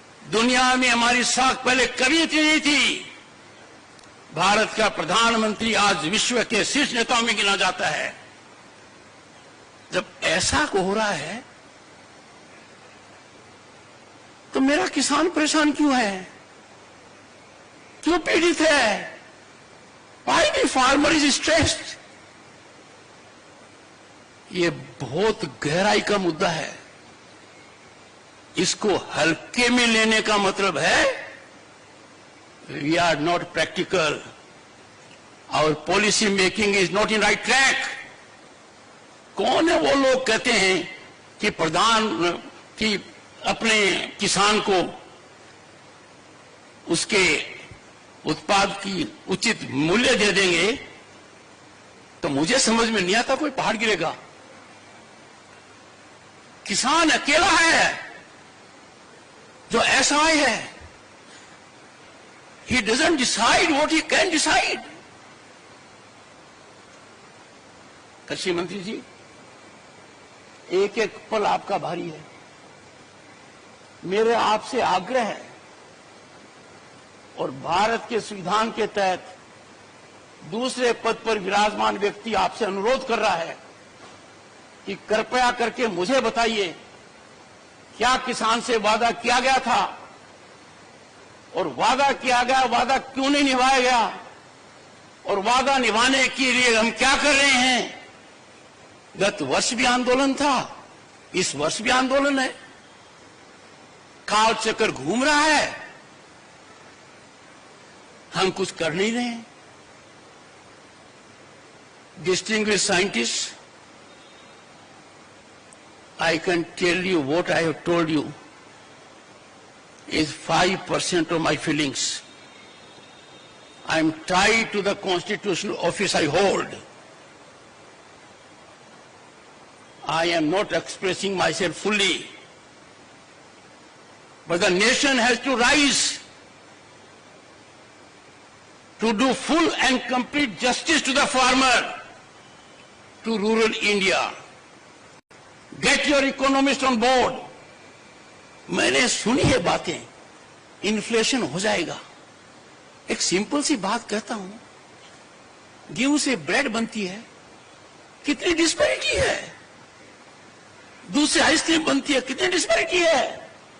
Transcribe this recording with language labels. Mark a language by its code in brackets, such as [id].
[hi] दुनिया में हमारी साख पहले कभी इतनी नहीं थी। भारत का प्रधानमंत्री आज विश्व के शीर्ष नेताओं में गिना जाता है। जब ऐसा हो रहा है तो मेरा किसान परेशान क्यों है, क्यों पीड़ित है? [en] Why the farmer is stressed? [hi] ये बहुत गहराई का मुद्दा है। इसको हल्के में लेने का मतलब है [en] we are not practical, our policy making is not in right track। [hi] कौन है वो लोग कहते हैं कि अपने किसान को उसके उत्पाद की उचित मूल्य दे देंगे? तो मुझे समझ में नहीं आता कोई पहाड़ गिरेगा। किसान अकेला है जो असहाय है। [en] He doesn't decide what he can decide। [hi] कृषि मंत्री जी, एक एक पल आपका भारी है। मेरे आपसे आग्रह है और भारत के संविधान के तहत दूसरे पद पर विराजमान व्यक्ति आपसे अनुरोध कर रहा है कि कृपया करके मुझे बताइए क्या किसान से वादा किया गया था और वादा किया गया वादा क्यों नहीं निभाया गया और वादा निभाने के लिए हम क्या कर रहे हैं। गत वर्ष भी आंदोलन था, इस वर्ष भी आंदोलन है, काल चक्कर घूम रहा है, हम कुछ कर नहीं रहे हैं। [en] Distinguished scientists, I can tell you what I have told you is 5% of my feelings. I am tied to the constitutional office I hold. I am not expressing myself fully. But the nation has to rise to do full and complete justice to the farmer, to rural India. Get your economists on board. [hi] मैंने सुनी है बातें, inflation हो जाएगा। एक simple सी बात कहता हूं, गेहूं से ब्रेड बनती है, कितनी डिस्पैरिटी है। दूध से आइसक्रीम बनती है, कितनी डिस्पैरिटी है।